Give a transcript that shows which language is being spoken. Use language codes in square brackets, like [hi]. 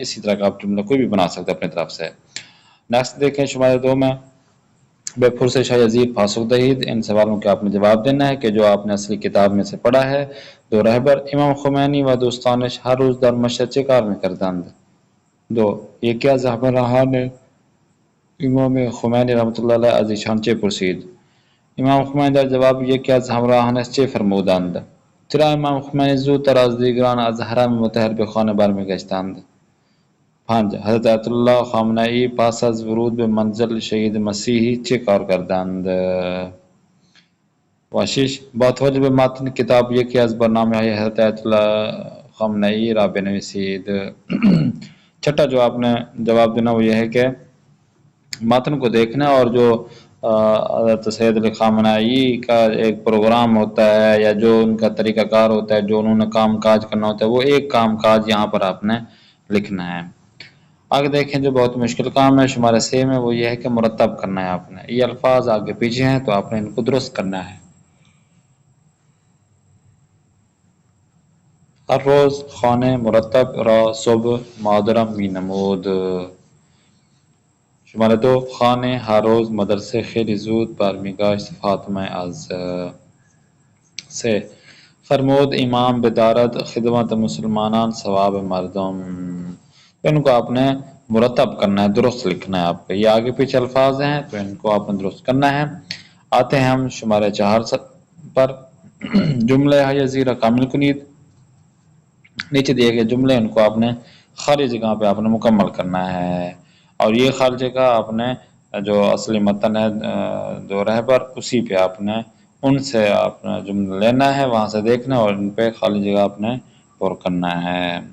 [ur] اسی طرح کا آپ جملہ کوئی بھی بنا سکتے اپنے طرف سے. نیکسٹ دیکھیں شمارے 2 میں [fa] بے پرسش یزید پاسخ دہید. [ur] ان سوالوں کے آپ نے جواب دینا ہے کہ جو آپ نے اصلی کتاب میں سے پڑھا ہے. [fa] دو رہبر امام خمینی و دوستانش ہر روز در مشهد چه کار میکردند؟ دو، یکی از رهبران امام خمینی رحمت الله علیه از ایشان چه پرسید؟ امام خمینی در جواب یکی از همراهانش چه فرمودند؟ چرا امام خمینی زودتر از دیگران از حرم مطهر به خانه برمیگشتند؟ 5. حضرت آیت الله خامنه ای پس از ورود به منزل شهید مسیحی چه کار کردند؟ و 6. با توجه به متن کتاب یکی از برنامه های حضرت آیت الله خامنه ای را بنویسید. [ur] چھٹا جو آپ نے جواب دینا وہ یہ ہے کہ متن کو دیکھنا اور جو حضرت سید علی خامنہئی کا ایک پروگرام ہوتا ہے یا جو ان کا طریقہ کار ہوتا ہے، جو انہوں نے کام کاج کرنا ہوتا ہے، وہ ایک کام کاج یہاں پر آپ نے لکھنا ہے. آگے دیکھیں جو بہت مشکل کام ہے شمارے 6 میں، وہ یہ ہے کہ مرتب کرنا ہے آپ نے. یہ الفاظ آگے پیچھے ہیں تو آپ نے ان کو درست کرنا ہے. [fa] ہر روز خانه مرتب را صبح مادرم می نمود. شماره 2 خانه هر روز مدرسه خیلی زود برمیگشت فاطمه از. 3 فرمود امام بدارد خدمت مسلمانان ثواب مردم. [ur] ان کو آپ نے مرتب کرنا ہے، درست لکھنا ہے آپ کو. یہ آگے پیچھے الفاظ ہیں تو ان کو آپ نے درست کرنا ہے. آتے ہیں ہم شمارے 4 پر. [fa] جملہ یزیر کامل کنید. [ur] نیچے دیے گئے جملے ان کو آپ نے خالی جگہ پہ آپ نے مکمل کرنا ہے، اور یہ خالی جگہ آپ نے جو اصلی متن ہے دو رہبر اسی پہ آپ نے ان سے آپ نے جملہ لینا ہے، وہاں سے دیکھنا اور ان پہ خالی جگہ آپ نے پر کرنا ہے.